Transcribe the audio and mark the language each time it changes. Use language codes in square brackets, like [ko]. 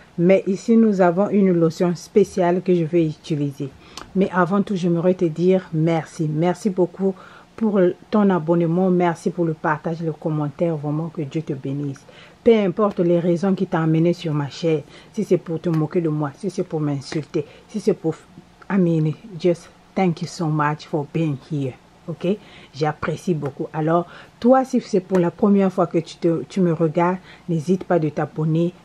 [fr] Mais ici nous avons une lotion spéciale que je vais utiliser. Mais avant tout j'aimerais te dire merci beaucoup pour ton abonnement, merci pour le partage, le commentaire, vraiment que Dieu te bénisse. Peu importe les raisons qui t'ont amené sur ma chaîne, si c'est pour te moquer de moi, si c'est pour m'insulter, si c'est pour... [en] I mean, just thank you so much for being here. [fr] Ok, j'apprécie beaucoup. Alors, toi, si c'est pour la première fois que tu me regardes, n'hésite pas de t'abonner.